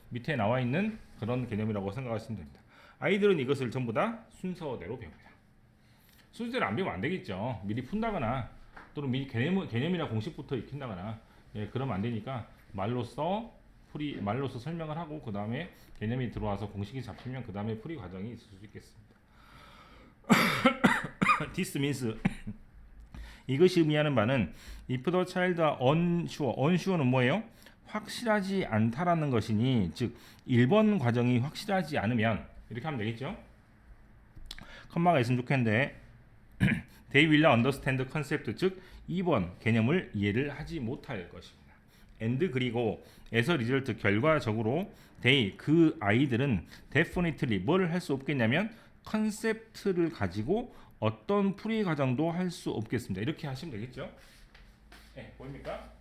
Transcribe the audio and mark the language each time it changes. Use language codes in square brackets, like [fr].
[ko] 밑에 나와 있는 그런 개념이라고 생각하시면 됩니다. 아이들은 이것을 전부 다 순서대로 배웁니다. 순서대로 안 배우면 안 되겠죠. 미리 푼다거나 또는 미리 개념이나 공식부터 익힌다거나 그러면 안 되니까 말로써 설명을 하고 그 다음에 개념이 들어와서 공식이 잡히면 그 다음에 풀이 과정이 있을 수 있겠습니다. [en] This means [ko] 이것이 의미하는 바는 [en] if the child unsure는 [ko] 뭐예요? 확실하지 않다라는 것이니 즉 1번 과정이 확실하지 않으면 이렇게 하면 되겠죠? 컴마가 있으면 좋겠는데 [en] they will not understand the concept [ko] 즉 2번 개념을 이해를 하지 못할 것입니다. and 그리고 에서 리절트 결과적으로 they 그 아이들은 definitely 뭘 할 수 없겠냐면 컨셉트를 가지고 어떤 풀이 과정도 할 수 없겠습니다. 이렇게 하시면 되겠죠? 네, 보입니까?